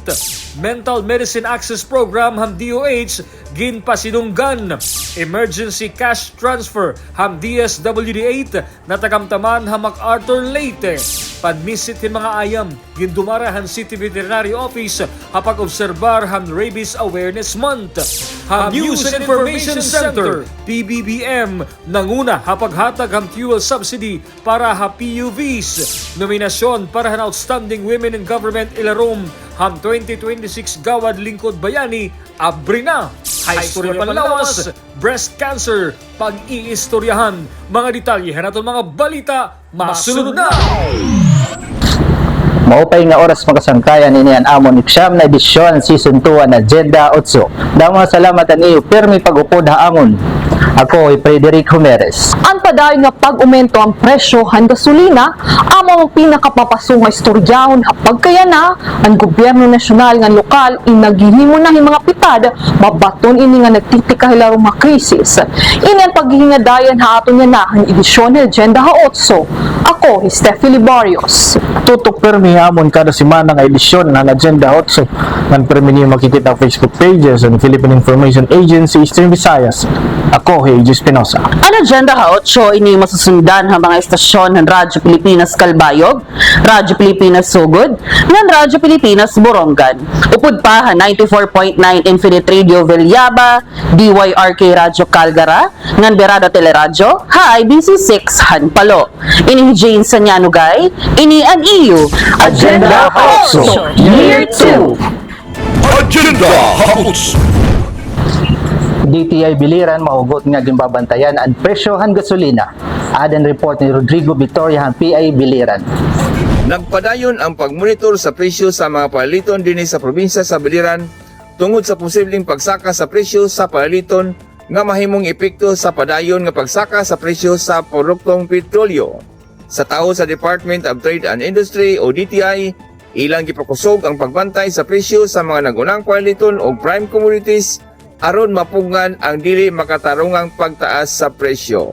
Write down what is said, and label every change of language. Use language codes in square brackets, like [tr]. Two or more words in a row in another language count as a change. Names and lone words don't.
[war] Mental Medicine Access Program ham DOH ginpasinunggan. Emergency Cash Transfer ham DSWD-8 natagamtaman ham MacArthur Leyte. Padmisit hin mga ayam gindumara han City Veterinary Office hapag-obserbar ham Rabies Awareness Month. Ham News and Information Center PBBM nanguna hapaghatag ham [en] fuel subsidy [war] para ha PUVs. Nominasyon para han Outstanding Women in Government Ilarom ham 2026 Gawad Lingkod Bayani abri na. High Story Panlawas, breast cancer, pag-iistoryahan. Mga detalye naton mga balita, masunod na! Maupay nga oras makasangkayan ini ang amon iksyam na edisyon season 2 na Agenda 8. Damo salamat ang iyo permi pag-upod ha amon. Ako ay Frederick Humeres. Ang padayon nga pag-umento ang presyo han gasolina, amo ang pinakapapasong nga istoryahon hapag kaya na ang gobyerno nasyonal nga lokal inaghihimo na hin mga pitad mabaton ini nga nagtitikahilaro mga krisis. Ini ang paghihingadayan ha aton nga na ang edisyon ng Agenda 8. Ako, Steffi Libarios. Tutok permi amon kada semana nga edisyon ng Agenda 8. Ngan permi niyo makikita ang Facebook pages ng Philippine Information Agency Eastern Visayas. Ako, Haji Espinosa. Ang Agenda 8 ini masusundan ng mga estasyon ng Radyo Pilipinas Calbayog, Radyo Pilipinas Sugod, ng Radyo Pilipinas Borongan. Upod pa 94.9 Infinite Radio Villaba, DYRK Radyo Calgara, ng Berada Teleradyo, IBC6 Hanpalo. Ini Jane Sanyanugay, ini ang iyo. Agenda 8 Year 2. Agenda Hautso. DTI biliran mahugot nga ginbabantayan ang presyohan gasolina. Adan report ni Rodrigo Victoria han PI Biliran. [ceb] Nagpadayon ang pagmonitor sa presyo sa mga palaliton dinhi sa probinsya sa Biliran tungod sa posibleng pagsaka sa presyo sa palaliton nga mahimong epekto sa padayon nga pagsaka sa presyo sa produktong petrolyo. Sa tao sa Department of Trade and Industry o DTI, ilang gipakusog ang pagbantay sa presyo sa mga nagunang palaliton o [en] prime commodities [ceb] aron mapungan ang dili makatarungang pagtaas sa presyo.